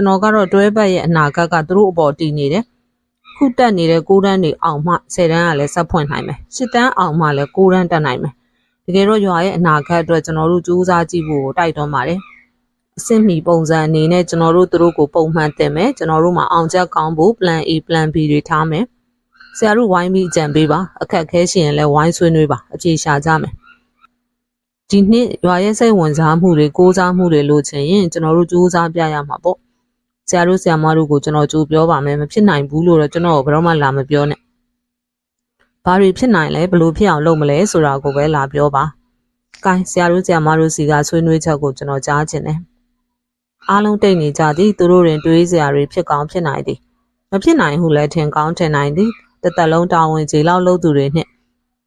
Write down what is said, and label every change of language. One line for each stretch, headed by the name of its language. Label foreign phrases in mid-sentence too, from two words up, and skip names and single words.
Burmese: တော်ကတော့တွဲပတ်ရဲ့အနာဂတ်ကသူတို့အပေါ်တည်နေတယ်ခုတက်နေတဲ့9တန်းတွေအောင်မှ10တန်းကလည်းဆက်ဖွင့်နိုင်မယ်10တန်းအောင်မှလည်း9တန်းတက်နိုင်မယ်တကယ်တော့ရွာရဲ့အနာဂတ်အတွက်ကျွန်တော်တို့စူးစမ်းကြ ည့်ဖို့တိုက်တွန်းပါတယ်အဆင့်မီပုံစံအနေနဲ့ကျွန်တော်တို့သူတို့ကိုပုံမှန်တင်မယ်ကျွန်တော်တို့မှာအောင်ချက်ကောင်းဖို့
English: plan A plan B
Burmese: တွေထားမယ်ဆရာ တို့ဝိုင်းပြီးအကြံပေးပါအခက်ခဲရှိရင်လည်းဝိုင်းဆွေးနွေးပါအပြေရှာကြမယ်ဒီနှစ်ရွာရဲ့စိတ်ဝင်စားမှုတွေကိုးစား မှုတွေလိုချင်ရင်ကျွန်တော်တို့စူးစမ်းပြရမှာပေါ့ဆရာတို့ဆရာမတို့ကိုကျွန်တော်ကြိုးပြောပါမယ်မဖြစ်နိုင်ဘူးလို့တော့ကျွန်တော်ဘယ်တော့မှလာမပြောနဲ့ဘာတွေဖြစ်နိုင်လဲဘလို့ဖြစ်အောင်လုပ်မလဲဆိုတာကိုပဲလာပြောပါ။ကိုင်းဆရာတို့ဆရာမတို့စီကဆွေးနွေးချက်ကိုကျွန်တော်ကြားချင်တယ်။အားလုံးတိတ်နေကြသည်သူတို့တွင်တွေးစရာတွေဖြစ်ကောင်းဖြစ်နိုင်သည်။မဖြစ်နိုင်ဟုလည်းထင်ကောင်းထင်နိုင်သည်။တစ်သက်လုံးတာဝန်ကြီးလောက်လုပ်သူတွေနှင့်